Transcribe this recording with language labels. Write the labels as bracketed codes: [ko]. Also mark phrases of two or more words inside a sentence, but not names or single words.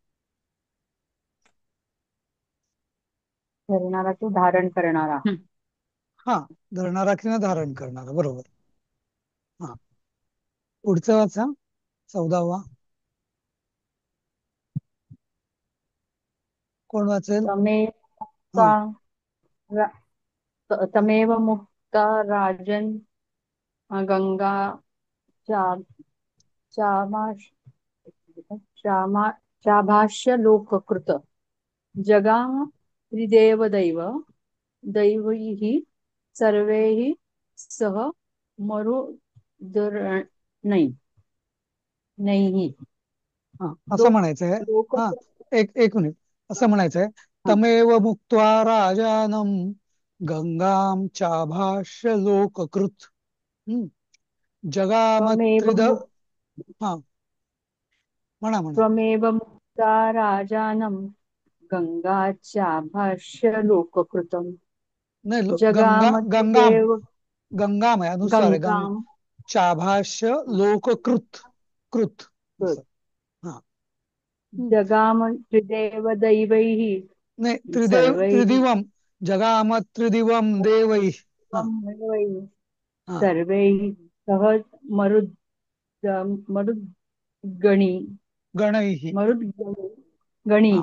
[mr] धरणारा तो धारण करणारा. हं. हा, धरणारा किंवा धारण करणारा, बरोबर. हा, पुढचं वाचा, 14वा. कोण वाचेल? [sa] तमेव [mr] हा, [sa] मुक्ता तमेव मुक्ता राजन गंगा चा चामाश चामा चाभाष्य लोककृत जगाम त्रिदेव दैवैः सर्वैः सह मरुदर्णै नैः [mr] हा, असं [sa] लोक [mr] म्हणायचंय. [sa] लोक [mr] हा, एक मिनिट, असं म्हणायचंय. हा. [sa] तमेव मुक्त्वा राजानम गंगाम चाभाष्य लोककृत. हम्म. त्वमेव जगामत्रिद. मुक् [mr] हा, म्हणा म्हणा. [sa] त्वमेव मुक्ता राजानं गंगाचाभाष्य लोककृतम् [mr] नाही, गंगाम, [sa] जगामत्रिदेव [mr] गंगाम आहे, अनुस्वार आहे. [sa] गंगाम चाभाष्य लोककृत, कृत [mr] असं. हा. हम्म. [sa] जगाम त्रिदेव दैवैः [mr] नाही, [sa] सर्वैः त्रिदिवम, जगाम त्रिदिवम देवै. [mr] हा [sa] दैवैः [mr] हा, [sa] सर्वैः सह मरुद् मरुद्गणी गणैः. हा